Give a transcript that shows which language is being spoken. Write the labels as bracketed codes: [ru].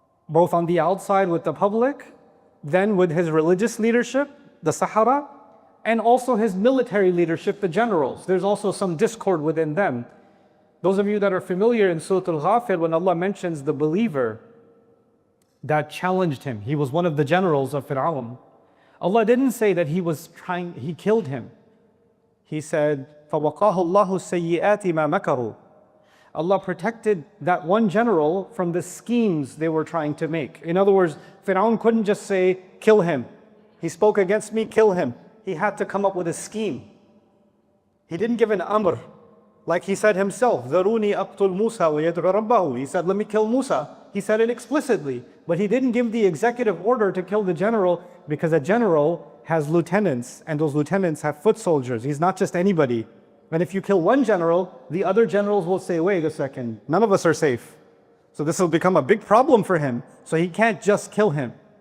[en] both on the outside with the public, then with his religious leadership, the Sahara, and also his military leadership, the generals. There's also some discord within them. Those of you that are familiar in Surah Al-Ghafir, when Allah mentions the believer that challenged him, he was one of the generals of Fir'aun. Allah didn't say that he killed him. He said, [ar] فَوَقَاهُ اللَّهُ السَّيِّئَاتِ مَا مَكَرُوا. [en] Allah protected that one general from the schemes they were trying to make. In other words, Fir'aun couldn't just say, kill him. He spoke against me, kill him. He had to come up with a scheme. He didn't give an amr. Like he said himself, [ar] ذَرُونِي أَقْتُلْ مُوسَى وَيَدْعُ رَبَّهُ. [en] He said, let me kill Musa. He said it explicitly. But he didn't give the executive order to kill the general, because a general has lieutenants, and those lieutenants have foot soldiers. He's not just anybody. And if you kill one general, the other generals will say, wait a second, none of us are safe. So this will become a big problem for him. So he can't just kill him.